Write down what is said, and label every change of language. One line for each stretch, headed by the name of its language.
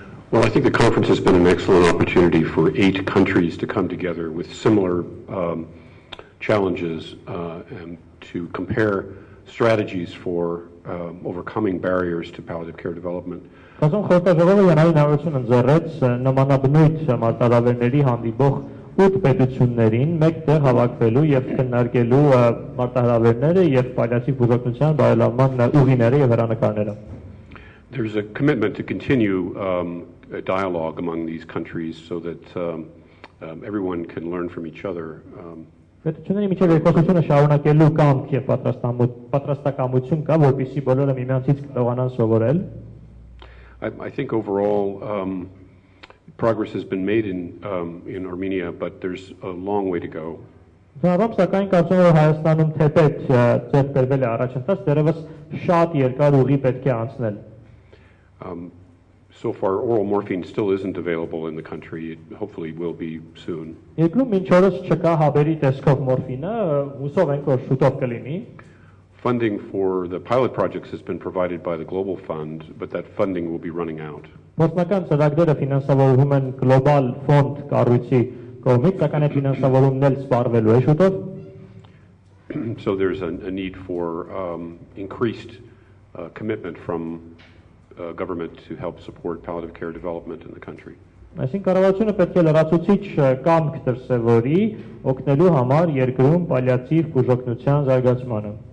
English: Well, I think the conference has been an excellent opportunity for 8 countries to come together with similar challenges and to compare strategies for overcoming barriers to palliative care development.
Armenian: Կազմում խորհրդաժողովը հնարավորություն ընձեռեց նմանաբնույթ մարտահրավերների հանդիպող 8 պետություններին մեկտեղ հավաքվելու եւ քննարկելու մարտահրավերները եւ պալիատիվ բուժօգնության բարելավման ուղիները եւ հեռանկարները։
English: There's a commitment to continue a dialogue among these countries so that everyone can learn from each other.
Armenian: Պետությունների միջև երկխոսությունը շարունակելու կամք եւ պատրաստակամություն կա, որպեսզի բոլորը միմյանցից կարողանան սովորել։
English: I think overall progress has been made in Armenia, but there's a long way to go.
Armenian: Սակայն կարծում եմ Հայաստանում թեպետ ձեռք բերվել է առաջընթաց, դեռևս շատ երկար ուղի պետք է անցնել։
English: So far, oral morphine still isn't available in the country. It hopefully will be soon.
Armenian: Երկրում մինչ օրս չկա հաբերի տեսքով մորֆինը, հուսով ենք որ շուտով կլինի։
English: Funding for the pilot projects has been provided by the Global Fund, but that funding will be running out.
Armenian: Գործնական ծրագրերը ֆինանսավորվում են գլոբալ ֆոնդ կառույցի կողմից, սակայն այդ ֆինանսավորումն էլ սպառվելու է շուտով։
English: So there's a need for increased commitment from government to help support palliative care development in the country.
Armenian: Այսինքն կառավարությունը պետք է լրացուցիչ կամք դրսևորի օգնելու համար երկրում պալիատիվ բուժօգնության զարգացմանը։